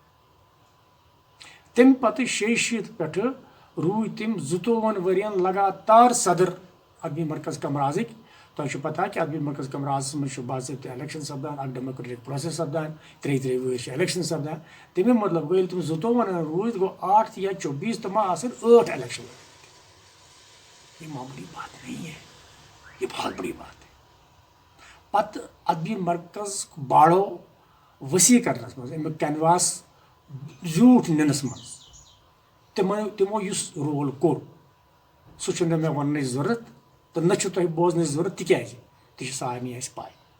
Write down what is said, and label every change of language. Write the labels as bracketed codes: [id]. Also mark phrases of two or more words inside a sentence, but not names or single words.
[ks] تمہِ پتہٕ 66 پٮ۪ٹھٕ روٗدۍ تِم 52 ؤرین لگاتار صدر ادبی مرکز کمرازٕکۍ. تۄہہِ چھُ پتہ کہِ ادبی مرکز کمرازس منٛز چھُ باضٲبطہٕ الیکشن سپدان، اکھ [en] democratic process [ks] سپدان، 3 ؤری چھِ الیکشن سپدان. تمیُک مطلب گوٚو ییٚلہِ تِم 52 روٗدۍ گوٚو 8 یا 24 تِم آسن 8 الیکشن. [ur] یہ معمولی بات نہیں ہے، یہ بہت بڑی بات ہے. [ks] پتہٕ ادبی مرکز باڑو وسیع کرنس منٛز، امیُک کینواس زیوٗٹھ نِنس منٛز تِمو یُس رول کوٚر سُہ چھُنہٕ مےٚ وننٕچ ضروٗرت تہٕ نہ چھُ تۄہہِ بوزنٕچ ضروٗرت، تِکیازِ تہِ چھِ سارنٕے اَسہِ پاے.